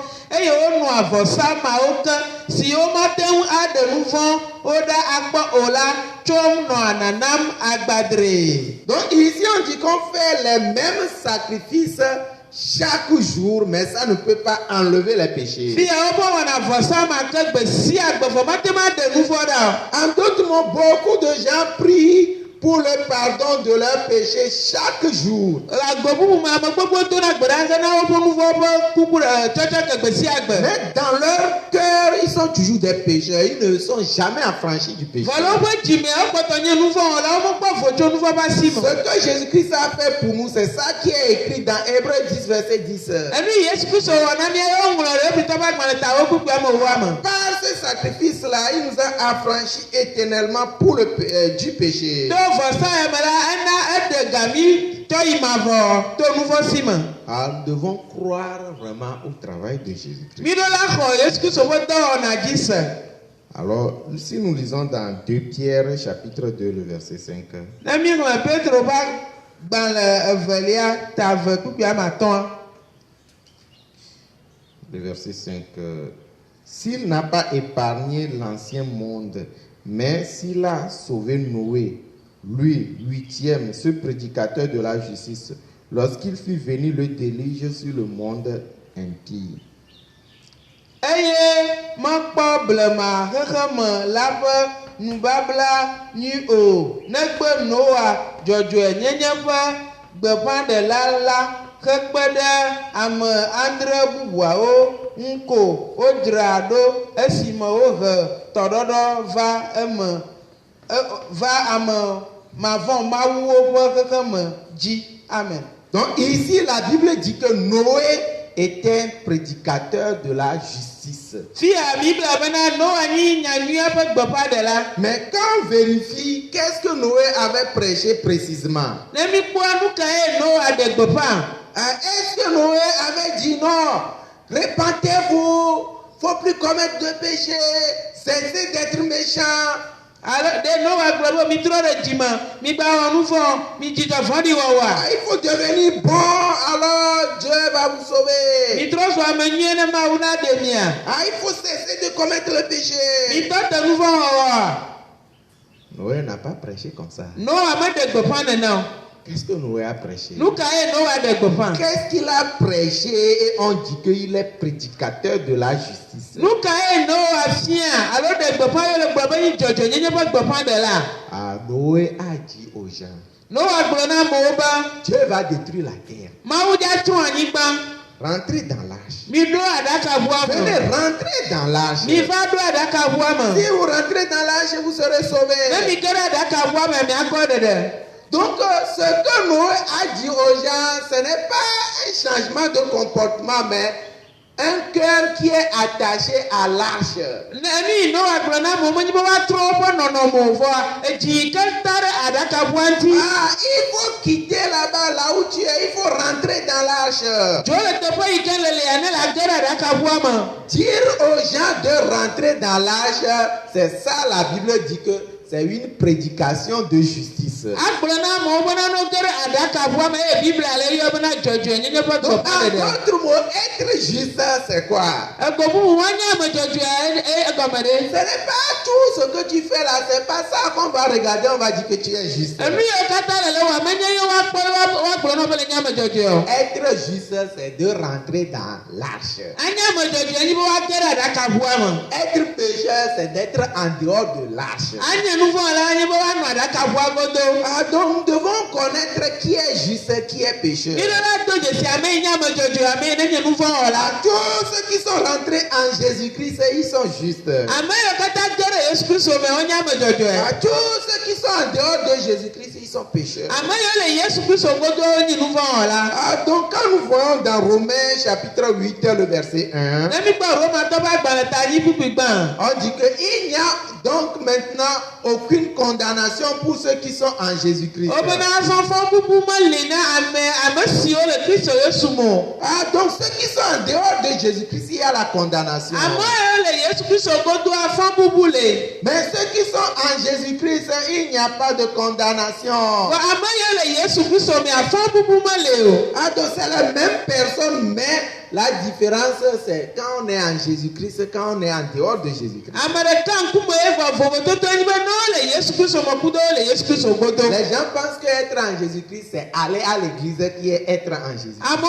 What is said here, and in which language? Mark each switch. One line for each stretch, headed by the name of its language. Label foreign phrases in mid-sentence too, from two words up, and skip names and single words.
Ewe: eye wonɔ avɔsamawo ke si womate ŋu aɖe nu vɔ̃ wo ɖa akpɔ o la tsom nɔ nanam agbadre.
French: Donc ici on dit qu'on fait les mêmes sacrifices chaque jour, mais ça ne peut pas enlever les péchés.
Ewe: Fia wo bɔ wɔna vɔsama ke gbe sia gbe vɔ mate ma ɖe nu vɔ̃ ɖa.
French: En d'autres mots, beaucoup de gens prient pour le pardon de leurs péchés chaque jour.
Ewe: Agbe bubu me ame gbogbo dona gbe ɖa na woƒe nu vɔ̃ ƒe kuku tsɔtsɔ gbe sia gbe.
French: Mais dans leur cœur, ils sont toujours des pécheurs. Ils ne sont jamais affranchis du péché.
Ewe: Vɔle woƒe dzime ekpɔtɔ nye nu vɔ̃ wɔla womekpɔ vo tso nu vɔ̃ ƒe asi me.
French: Ce que Jésus-Christ a fait pour nous, c'est ça qui est écrit dans Hébreux 10, verset 10.
Ewe: Enu Yesu Kristo wɔ na mía ye woŋlɔ ɖe Hebritɔ ƒe agbalẽ ta wo kpukpua me woa me.
French: Par ce sacrifice-là, il nous a affranchis éternellement pour du péché.
Ewe: To vɔsa ya me la ena eɖe gami tɔ yi mavɔ to nu vɔ̃ si me.
French: Alors, nous devons croire vraiment au travail de Jésus-Christ.
Ewe: Mi ɖo la xɔ Yesu Kristo ƒe dɔwɔna dzi se.
French: Alors, si nous lisons dans 2 Pierre, chapitre 2, le verset 5.
Ewe: Ne mi ŋlɔ Petro ƒe gbalẽ evelia ta ve kpukpua me atɔ̃.
French: Le verset 5. S'il n'a pas épargné l'ancien monde, mais s'il a sauvé Noé, lui, 8e, ce prédicateur de la justice, lorsqu'il fut venu le déluge sur le monde impie.
Ewe: Eye mekpɔ blema xexeme la ƒe nubabla nyui o, negbe Noa dzɔdzɔe nyenye ƒe gbeƒãɖela la hekpe ɖe ame andre bubuawo ŋu ko wodzra ɖo esime wohe tɔɖɔɖɔ va ame mavɔ mawuwo ƒe xexeme dzi. Amen.
French: Donc ici, la Bible dit que Noé était un prédicateur de la justice.
Ewe: Fia Bible bena Noa nyi nyanyuia ƒe gbeƒãɖela.
French: Mais quand on vérifie, qu'est-ce que Noé avait prêché précisément?
Ewe: Ne mi kpɔ nu ka ye Noa ɖe gbeƒã.
French: Est-ce que Noé avait dit non, répentez-vous, faut plus commettre de péché, cessez d'être méchant?
Ewe: Alors, de Noa gblɔ be mi trɔ ɖe dzime, mi gba wɔ nu vɔ̃, mi dzidzɔ vɔ̃ɖi wɔwɔa.
French: Il faut devenir bon, alors Dieu va vous sauver.
Ewe: Mi trɔ zɔ ame nyuie ne Mawu na ɖe mia.
French: Il faut cesser de commettre le péché.
Ewe: Mi tɔ te nu vɔ̃ wɔwɔa.
French: Noé n'a pas prêché comme ça.
Ewe: Noa me ɖe gbeƒã nene o.
French: Qu'est-ce que Noé a prêché?
Ewe: Nu ka ye Noa ɖe gbeƒã.
French: Qu'est-ce qu'il a prêché? Et on dit qu'il est prédicateur de la justice.
Ewe: Nu ka ye Noa fia alo ɖe gbeƒã ye le gblɔ be yi dzɔdzɔenyenye ƒe gbeƒãɖela.
French: Noé a dit aux gens,
Ewe: Noa gblɔ na amewo be
French: Dieu va détruire la terre.
Ewe: Mawu dza tso anyigba.
French: Rentrez dans l'arche.
Ewe: Mi ɖo aɖakavua
French: Venez
Ewe: me.
French: rentrer dans l'arche.
Ewe: Mi va ɖo aɖakavua me.
French: Si vous rentrez dans l'arche, vous serez
Ewe: Ne
French: sauvés.
Ewe: mi ge ɖe aɖakavua me miakpɔ ɖeɖe.
French: Donc, ce que Noé a dit aux gens, ce n'est pas un changement de comportement, mais un cœur qui est attaché à l'arche.
Ewe: Neni Noa gblɔ na amewo menye be woatrɔ woƒe nɔnɔme vɔa edzi ke ta ɖe aɖakavua ŋuti.
French: Il faut quitter là-bas, là où tu es, il faut rentrer dans l'arche.
Ewe: Dzo le teƒe yi ke le lia ne la ge ɖe aɖakavua me.
French: Dire aux gens de rentrer dans l'arche, c'est ça la Bible dit que c'est une prédication de justice.
Ewe: Agblɔ na amewo bena no ge ɖe aɖakavua me eye Biblia le yɔ bena dzɔdzɔenyenye ƒe
French: Donc, en
Ewe: gbeƒãɖeɖe.
French: d'autres mots, être juste, c'est quoi?
Ewe: Egbe bubu woanye ame dzɔdzɔe egɔme
French: Ce
Ewe: ɖe.
French: n'est pas tout ce que tu fais là, c'est pas ça qu'on va regarder, on va dire que tu es juste.
Ewe: Enu yiwo katã le le wa menye ye woakpɔ woagblɔ na wo be le nye ame dzɔdzɔe o.
French: Être juste, c'est de rentrer dans l'arche.
Ewe: Anye ame dzɔdzɔe nyi be woage ɖe aɖakavua me.
French: Être pécheur, c'est d'être en dehors de l'arche.
Ewe: Anye nu vɔ̃ la nye be woanɔ aɖakavua godo.
French: Donc, nous devons connaître qui est juste, qui est pécheur.
Ewe: Mi ɖe la do dzesi ame yi nye ame dzɔdzɔe ame yi ne nye nu vɔ̃ wɔla.
French: Tous ceux qui sont rentrés en Jésus-Christ, ils sont justes.
Ewe: Ame yiwo katã ge ɖe Yesu Kristo me wonye ame dzɔdzɔe.
French: Tous ceux qui sont en dehors de Jésus-Christ, ils sont pécheurs.
Ewe: Ame yiwo le Yesu Kristo godo wonye nu vɔ̃ wɔla.
French: Donc, quand nous voyons dans Romains chapitre 8, le verset 1,
Ewe: Ne mi kpɔ Romatɔ ƒe agbalẽ ta nyi kpukpui gbã.
French: on dit qu'il n'y a donc maintenant aucune condamnation pour ceux qui sont en Jésus-Christ.
Ewe: Wo bena azɔfɔ bubu meli na ame siwo le Kristo Yesu me o.
French: Donc ceux qui sont en dehors de Jésus-Christ, il y a la condamnation.
Ewe: Ame yiwo le Yesu Kristo godo afɔ bubu le.
French: Mais ceux qui sont en Jésus-Christ, il n'y a pas de condamnation.
Ewe: Wa ame yiwo le Yesu Kristo me afɔ bubu mele o.
French: Donc c'est la même personne, mais la différence c'est quand on est en Jésus-Christ, quand on est en dehors de Jésus-Christ. Les gens pensent qu'être en Jésus-Christ c'est aller à l'église qui est être en Jésus-Christ.